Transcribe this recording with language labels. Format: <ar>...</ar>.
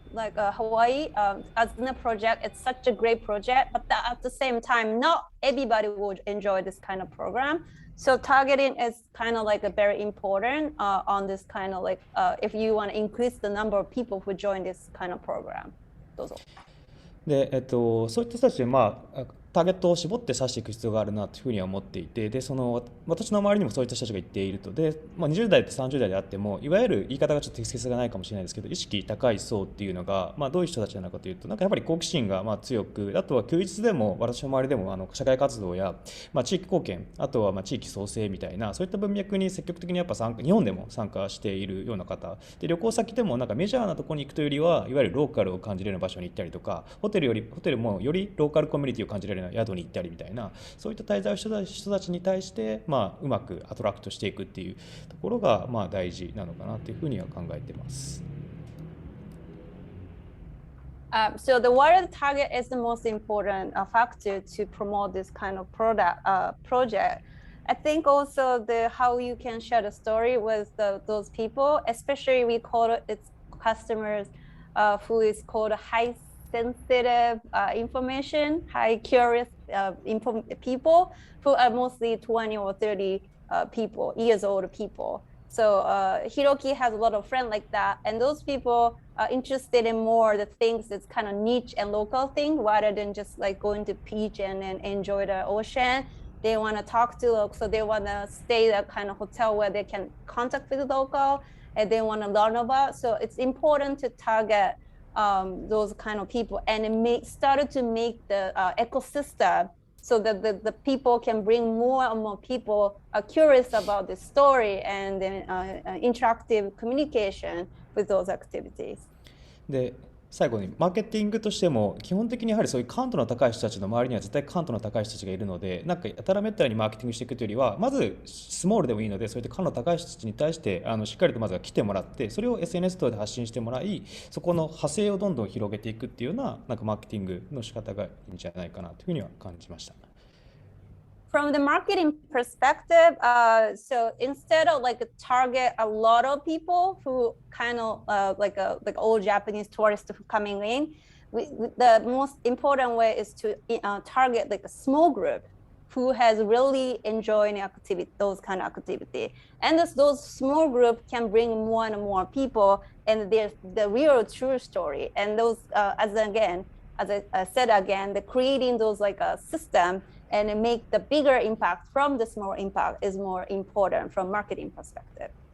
<en>like Hawaii as in a project, it's such a great project, but at the same time, not everybody would enjoy this kind of program. So targeting is kind of like a very important on this kind of like if you want to increase the number of people who join this kind of program.</en> <ja>どうぞ。で、そういった人たちで、ターゲットを絞って指していく必要があるなというふうには思っていて、で、私の周りにもそういった人たちが言っていると。で、20代と30代であっても、いわゆる言い方がちょっと適切がないかもしれないですけど、意識高い層っていうのが、どういう人たちなのかというと、なんかやっぱり好奇心が強く、あとは休日でも私の周りでも社会活動や、地域貢献、あとは地域創生みたいな、そういった文脈に積極的にやっぱ日本でも参加しているような方で、旅行先でもなんかメジャーなところに行くというよりは、いわゆるローカルを感じれる場所に行ったりとか、ホテルもよりローカルコミュニティを感じられるような宿に行ったりみたいな、そういった滞在をした人たちに対して、うまくアトラクトしていくっていうところが大事なのかなというふうには考えています。</ja> <en>So the wider target is the most important factor to promote this kind of project. I think also how you can share the story with those people, especially we call it customers who is called high sensitive information, high curious people who are mostly 20 or 30 years old people. So Hiroki has a lot of friends like that, and those people are interested in more the things that's kind of niche and local thing rather than just like going to beach and enjoy the ocean. They want to talk to locals, so they want to stay at a kind of hotel where they can contact with the local and they want to learn about. So it's important to target those kind of people, and it started to make the ecosystem so that the people can bring more and more people curious about the story and interactive communication with those activities.</en> <ja>で、最後にマーケティングとしても基本的にやはりそういう感度の高い人たちの周りには絶対感度の高い人たちがいるので、なんかやたらめったらにマーケティングしていくというよりは、まずスモールでもいいので、そういった感度の高い人たちに対してしっかりとまずは来てもらって、それを SNS 等で発信してもらい、そこの派生をどんどん広げていくっていうような、なんかマーケティングの仕方がいいんじゃないかなというふうには感じました。</ja> <en>From the marketing perspective, so instead of like target a lot of people who kind of like old Japanese tourists who coming in, the most important way is to target like a small group who has really enjoying activity, those kind of activity, and those small group can bring more and more people, and there's the real true story, and those as I said again, the creating those like a system and make the bigger impact from the small impact is more important from marketing perspective.</en>